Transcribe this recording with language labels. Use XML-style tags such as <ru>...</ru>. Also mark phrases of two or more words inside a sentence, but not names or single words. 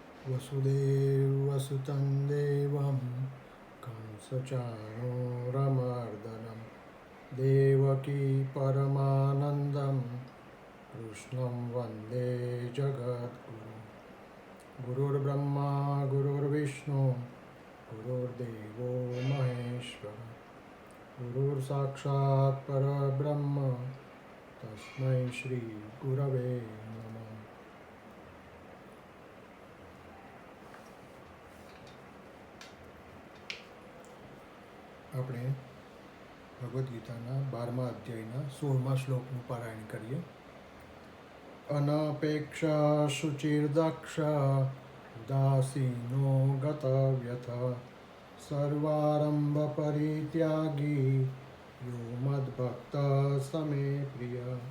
<sa>वसुदेवसुतं देवं कंसचाणूरमर्दनं देवकी परमानन्दं कृष्णं वन्दे जगद्गुरुं। गुरुर्ब्रह्मा गुरुर्विष्णु गुरुर्देवो महेश्वर गुरुर्साक्षात् परब्रह्म तस्मै श्री गुरवे नमः।</sa> <gu>આપણે ભગવદ્ ગીતાના 12મા અધ્યાયના 16મા શ્લોકનું પારાયણ કરીએ.</gu> <sa>अनपेक्षा शुचिर्दक्ष उदासीनो गतव्यथ सर्वारम्भ परित्यागी यो मद्भक्त समे प्रिय.</sa>